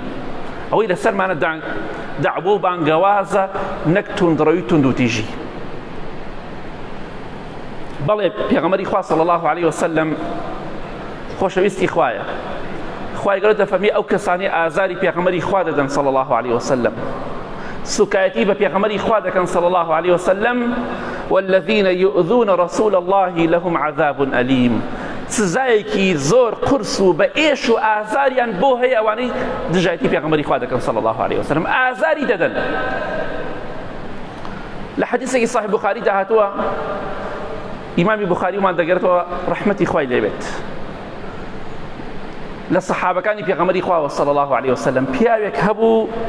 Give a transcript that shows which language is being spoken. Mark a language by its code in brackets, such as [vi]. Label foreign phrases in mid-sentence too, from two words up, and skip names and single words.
[ckb] ئەوەی لەسەرمانە دەعوە و بانگەوازە، نەک توندڕەوی تند و تیژی. بەڵێ پێغەمبەری خوا [ar] صلی الله علیه وسلم [ckb] خۆشەویستی خوایە. خوای گەورە دەفەرمێ ئەو کەسانی ئازاری پێغەمبەری خوا دەدەن [ar] صلی الله علیه وسلم، [ckb] سوکایەتی بە پێغەمبەری خوا دەکەن [ar] صلی الله علیه وسلم، والذین یؤذون رسول الله لهم عذاب ئەلیم. [ckb] سزایەکی زۆر قورس و بە ئێش و ئازاریان بۆ هەیە ئەوانەی دژایەتی پێغەمبەری خوا دەکەن [ar] صلی الله علیه وسلم، [ckb] ئازاری دەدەن. لە حەدیثێکی صحیح بوخاری داهاتووە، ئیمامی بوخاری ومان دەگەێتەوە ڕەحمەتی خوای لێبێت، لە سەحابەکانی پێغەمبەری خوا [ar] صلی الله علیه وسلم [ckb] پیاوێک هەبوو